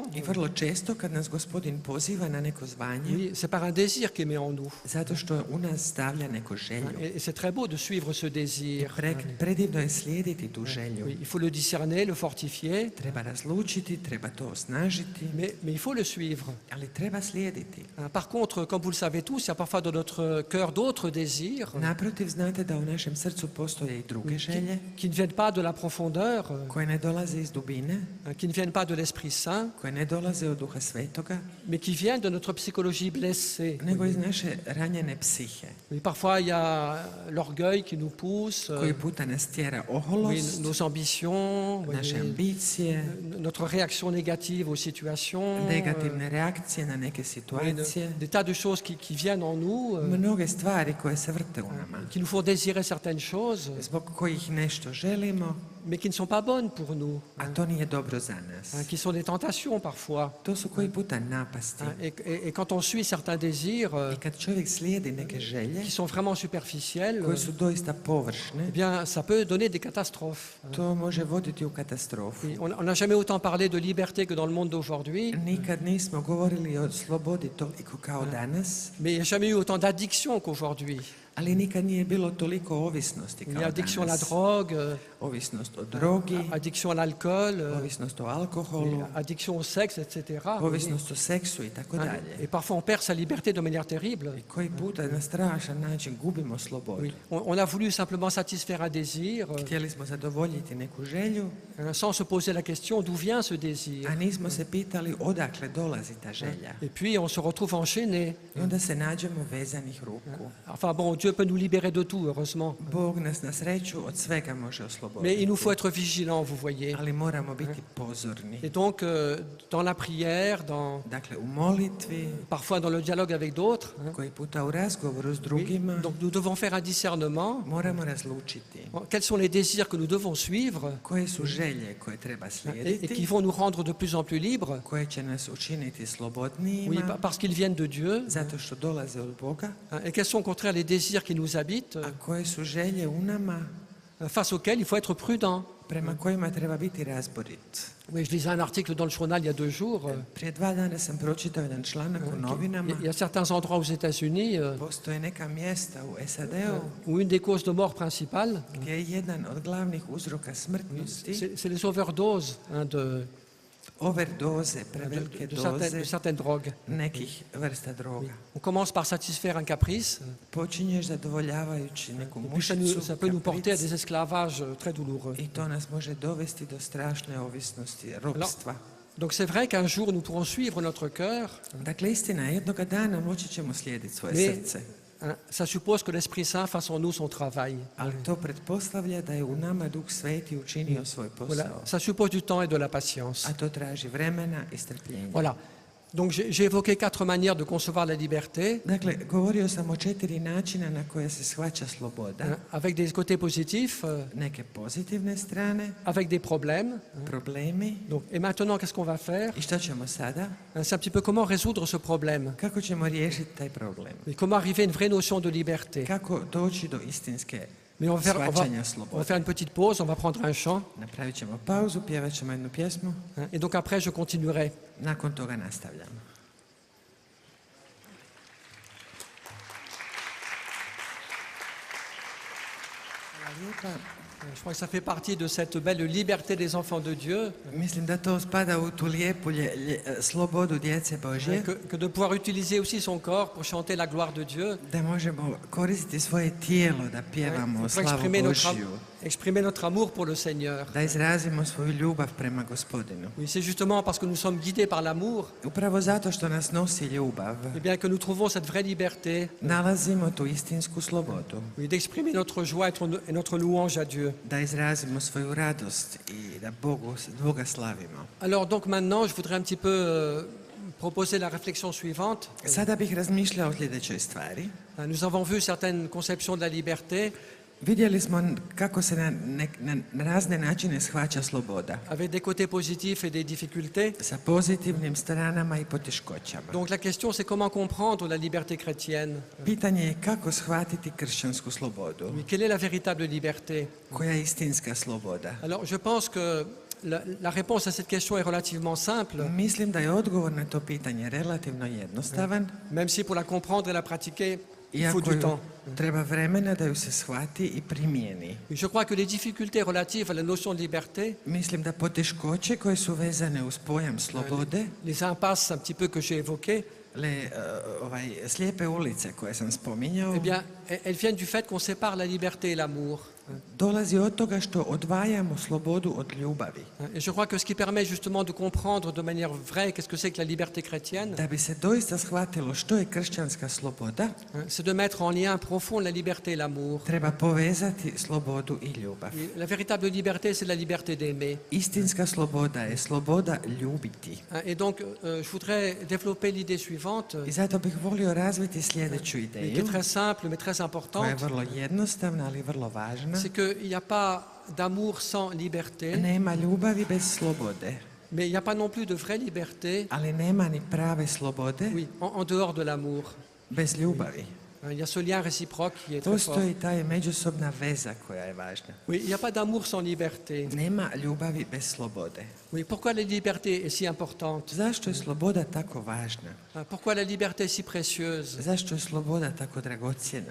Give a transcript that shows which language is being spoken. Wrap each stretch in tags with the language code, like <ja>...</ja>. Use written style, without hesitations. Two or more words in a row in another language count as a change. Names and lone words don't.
<hr>I vrlo često kad nas Gospodin poziva na neko zvanje,</hr> <fr>oui, c'est par un désir qui est mis en nous.</fr> <hr>zato što u nas stavlja neko želju.</hr> <fr>Et c'est très beau de suivre ce désir.</fr> <hr>Predivno je slijediti tu želju.</hr> <fr>Oui, il faut le discerner, le fortifier,</fr> <hr>Treba razlučiti, treba to osnažiti,</hr> <fr>mais il faut le suivre.</fr> <hr>ali treba slijediti.</hr> <fr>Par contre, comme vous le savez tous, il y a parfois dans notre cœur d'autres désirs</fr> <hr>Naprotiv, znate da u našem srcu postoje i druge želje</hr> <fr>qui ne viennent pas de la profondeur,</fr> <hr>koje ne dolaze iz dubine,</hr> <fr>qui ne viennent pas de l'Esprit Saint,</fr> <hr>koje ne dolaze od Duha Svetoga,</hr> <fr>mais qui viennent de notre psychologie blessée.</fr> <hr>nego iz naše ranjene psihe,</hr> <fr>Oui, parfois, il y a l'orgueil qui nous pousse,</fr> <hr>koji puta nas tjera</hr> <fr>oui,</fr> <hr>oholost,</hr> <fr>nos ambitions, oui,</fr> <hr>naše ambicije,</hr> <fr>notre réaction négative aux situations,</fr> <hr>negativne reakcije na neke</hr> <fr>oui,</fr> <hr>situacije,</hr> <fr>des tas de choses qui viennent en nous,</fr> <hr>mnoge stvari koje se vrte u nama,</hr> <fr>qui nous font désirer certaines choses,</fr> <hr>zbog kojih nešto želimo,</hr> <fr>mais qui ne sont pas bonnes pour nous,</fr> <hr>a to nije dobro za nas.</hr> <fr>qui sont des tentations parfois.</fr> <hr>To su koji puta napasti.</hr> <fr>Et quand on suit certains désirs</fr> <hr>I kad čovjek slijedi neke želje</hr> <fr>qui sont vraiment superficiels,</fr> <hr>koje su doista površne,</hr> <fr>eh bien, ça peut donner des catastrophes.</fr> <hr>to može voditi u katastrofu.</hr> <fr>Oui, on n'a jamais autant parlé de liberté que dans le monde d'aujourd'hui,</fr> <hr>Nikad nismo govorili o slobodi toliko kao danas,</hr> <fr>mais il n'y a jamais eu autant d'addictions qu'aujourd'hui.</fr> <hr>ali nikad nije bilo toliko ovisnosti</hr> <fr>Il y</fr> <hr>kao</hr> <fr>a addiction à la</fr> <hr>danas.</hr> <fr>drogue,</fr> <hr>Ovisnost o drogi,</hr> <fr>addiction à l'alcool,</fr> <hr>ovisnost o alkoholu,</hr> <fr>addiction au sexe, etc.</fr> <hr>ovisnost o seksu i tako dalje.</hr> <fr>Et parfois on perd sa liberté de manière terrible.</fr> <hr>I koji puta na strašan način gubimo slobodu.</hr> <fr>Oui. On a voulu simplement satisfaire un désir</fr> <hr>Htjeli smo zadovoljiti neku želju,</hr> <fr>sans se poser la question d'où vient ce désir.</fr> <hr>a nismo se pitali odakle dolazi ta želja.</hr> <fr>Et puis on se retrouve enchaîné.</fr> <hr>I onda se nađemo vezanih ruku.</hr> <fr>Enfin bon, Dieu peut nous libérer de tout, heureusement.</fr> <hr>Bog nas na sreću od svega može osloboditi.</hr> <fr>Mais il nous faut être vigilants, vous voyez.</fr> <hr>Ali moramo biti pozorni.</hr> <fr>Et donc, dans la prière,</fr> <hr>Dakle, u molitvi,</hr> <fr>parfois dans le dialogue avec d'autres,</fr> <hr>koji puta u razgovoru s</hr> <fr>oui,</fr> <hr>drugima,</hr> <fr>donc nous devons faire un discernement.</fr> <hr>moramo razlučiti</hr> <fr>Quels sont les désirs que nous devons suivre</fr> <hr>koje su želje koje treba</hr> <fr>et qui</fr> <hr>slijediti,</hr> <fr>vont nous rendre de plus en plus libres,</fr> <hr>koje će nas učiniti</hr> <fr>oui,</fr> <hr>slobodnijima,</hr> <fr>parce qu'ils viennent de Dieu,</fr> <hr>zato što dolaze od Boga,</hr> <fr>et quels sont au contraire les désirs qui nous habitent,</fr> <hr>a koje su želje u nama,</hr> <fr>face auxquels il faut être prudent.</fr> <hr>prema kojima treba biti razborit.</hr> <fr>Oui, je lisais un article dans le journal il y a 2 jours.</fr> <hr>Prije 2 dana sam pročitao jedan članak u novinama.</hr> <fr>Il y a certains endroits aux États-Unis</fr> <hr>Postoje neka mjesta u SAD-u</hr> <fr>où une des causes de mort principales,</fr> <hr>gdje je jedan od glavnih uzroka smrtnosti</hr> <fr>c'est les overdoses de</fr> <hr>overdoze, prevelike doze</hr> <fr>certaines drogues.</fr> <hr>nekih vrsta droga.</hr> <fr>On commence par satisfaire un caprice,</fr> <hr>Počinješ zadovoljavajući neku</hr> <fr>et puis ça</fr> <hr>mušicu,</hr> <fr>peut nous porter à</fr> <hr>kapric,</hr> <fr>des esclavages très douloureux.</fr> <hr>i to nas može dovesti do strašne ovisnosti, ropstva.</hr> <fr>Donc c'est vrai qu'un jour nous pourrons suivre notre cœur,</fr> <hr>Dakle, istina, jednoga dana moći ćemo slijediti svoje</hr> <fr>Mais-</fr> <hr>srce,</hr> <fr>ça suppose que l'Esprit Saint fasse en nous son travail.</fr> <hr>ali to pretpostavlja da je u nama Duh Sveti učinio svoj</hr> <fr>Voilà,</fr> <hr>posao.</hr> <fr>ça suppose du temps et de la patience.</fr> <hr>A to traži vremena i strpljenja.</hr> <fr>Voilà. Donc j'ai évoqué 4 manières de concevoir la liberté,</fr> <hr>Dakle, govorio sam o 4 načina na koje se shvaća sloboda.</hr> <fr>avec des côtés positifs,</fr> <hr>Neke pozitivne strane,</hr> <fr>avec des problèmes.</fr> <hr>problemi.</hr> <fr>Donc, et maintenant, qu'est-ce qu'on va faire?</fr> <hr>I što ćemo sada?</hr> <fr>C'est un petit peu comment résoudre ce problème.</fr> <hr>Kako ćemo riješiti taj problem?</hr> <fr>Et comment arriver à une vraie notion de liberté.</fr> <hr>Kako doći do istinske</hr> <fr>Mais on va</fr> <hr>shvaćanja</hr> <fr>faire</fr> <hr>slobode?</hr> <fr>une petite pause, on va prendre un chant.</fr> <hr>Napravit ćemo pauzu, pjevat ćemo jednu pjesmu,</hr> <fr>Et donc après, je continuerai.</fr> <hr>nakon toga nastavljamo. Hvala lijepa.</hr> <fr>Je crois que ça fait partie de cette belle liberté des enfants de Dieu,</fr> <hr>Mislim da to spada u tu lijepu slobodu djece Božje,</hr> <fr>que de pouvoir utiliser aussi son corps pour chanter la gloire de Dieu,</fr> <hr>da možemo koristiti svoje tijelo da pjevamo</hr> <fr>pour</fr> <hr>slavu</hr> <fr>exprimer notre amour pour le Seigneur.</fr> <hr>da izrazimo svoju ljubav prema Gospodinu.</hr> <fr>Oui, c'est justement parce que nous sommes guidés par l'amour,</fr> <hr>Upravo zato što nas nosi ljubav,</hr> <fr>eh bien, que nous trouvons cette vraie liberté,</fr> <hr>nalazimo tu istinsku slobodu,</hr> <fr>oui, d'exprimer notre joie et notre louange à Dieu.</fr> <hr>da izrazimo svoju radost i da Boga slavimo.</hr> <fr>Alors donc maintenant, je voudrais un petit peu proposer la réflexion suivante.</fr> <hr>Sada bih razmišljao o sljedećoj stvari.</hr> <fr>Nous avons vu certaines conceptions de la liberté</fr> <hr>Vidjeli smo kako se na razne načine shvaća sloboda,</hr> <fr>avec des côtés positifs et des difficultés.</fr> <hr>sa pozitivnim stranama i poteškoćama.</hr> <fr>Donc la question c'est comment comprendre la liberté chrétienne.</fr> <hr>Pitanje je kako shvatiti kršćansku slobodu,</hr> <fr>Oui, quelle est la véritable liberté?</fr> <hr>koja je istinska sloboda.</hr> <fr>Alors je pense que la réponse à cette question est relativement simple,</fr> <hr>Mislim da je odgovor na to pitanje relativno jednostavan,</hr> <fr>même si pour la comprendre et la pratiquer, il faut</fr> <hr>iako</hr> <fr>du temps.</fr> <hr>treba vremena da ju se shvati i primijeni.</hr> <fr>Je crois que les difficultés relatives à la notion de liberté,</fr> <hr>Mislim da poteškoće koje su vezane uz pojam slobode,</hr> <fr>les impasses un petit peu que j'ai évoquées,</fr> <hr>slijepe ulice koje sam spominjao,</hr> <fr>eh bien, elles viennent du fait qu'on sépare la liberté et l'amour.</fr> <hr>dolazi od toga što odvajamo slobodu od ljubavi.</hr> <fr>Et je crois que ce qui permet justement de comprendre de manière vraie qu'est-ce que c'est que la liberté chrétienne,</fr> <hr>Da bi se doista shvatilo što je kršćanska sloboda,</hr> <fr>c'est de mettre en lien profond la liberté et l'amour.</fr> <hr>treba povezati slobodu i ljubav.</hr> <fr>Et la véritable liberté, c'est la liberté d'aimer.</fr> <hr>Istinska sloboda je sloboda ljubiti.</hr> <fr>Et donc, je voudrais développer l'idée suivante,</fr> <hr>I zato bih volio razviti sljedeću</hr> <fr>qui</fr> <hr>ideju,</hr> <fr>est très simple mais très</fr> <hr>koja je</hr> <fr>importante,</fr> <hr>vrlo jednostavna, ali vrlo važna.</hr> <fr>c'est qu'il n'y a pas d'amour sans liberté,</fr> <hr>Nema ljubavi bez slobode,</hr> <fr>mais il n'y a pas non plus de vraie liberté,</fr> <hr>ali nema ni prave slobode</hr> <fr>oui, en dehors de l'amour.</fr> <hr>bez ljubavi.</hr> <fr>Il y a ce lien réciproque qui est très fort.</fr> <hr>Postoji taj međusobna veza koja je važna.</hr> <fr>Oui, il n'y a pas d'amour sans liberté.</fr> <hr>Nema ljubavi bez slobode.</hr> <fr>Oui, pourquoi la liberté est si importante?</fr> <hr>Zašto je sloboda tako važna?</hr> <fr>Pourquoi la liberté est si précieuse?</fr> <hr>Zašto je sloboda tako dragocjena?</hr>